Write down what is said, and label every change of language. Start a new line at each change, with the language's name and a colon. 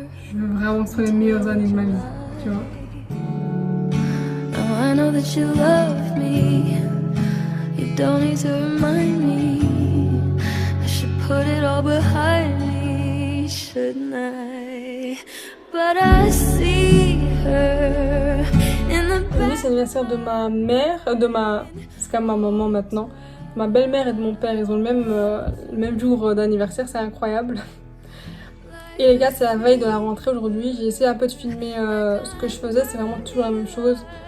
French: Je veux vraiment que ce soit les meilleures années de ma vie, tu vois.
English: I know that you love me. You don't need to remind me. I should put it all behind me, shouldn't I? But I see her in the back.
French: C'est l'anniversaire de ma mère, c'est comme ma maman maintenant. Ma belle-mère et de mon père, ils ont le même jour d'anniversaire, c'est incroyable. Et les gars, c'est la veille de la rentrée aujourd'hui. J'ai essayé un peu de filmer ce que je faisais, c'est vraiment toujours la même chose.